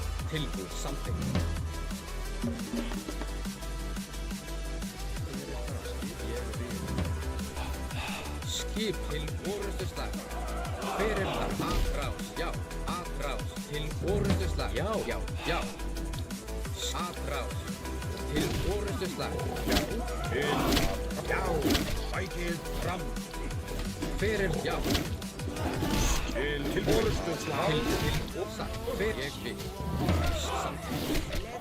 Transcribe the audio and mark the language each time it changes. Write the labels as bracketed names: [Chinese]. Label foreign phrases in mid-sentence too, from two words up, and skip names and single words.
[Icelandic] tilbúið, samþykkt. Skip til orustuslag. Hver er það? Atrás, já, atrás. Til orustuslag, já, já, já. Atrás. Til orustuslag. Já, sækið fram. Hver er, já. Til orustuslag. Til orustuslag. Hver ég vil. Samþykkt.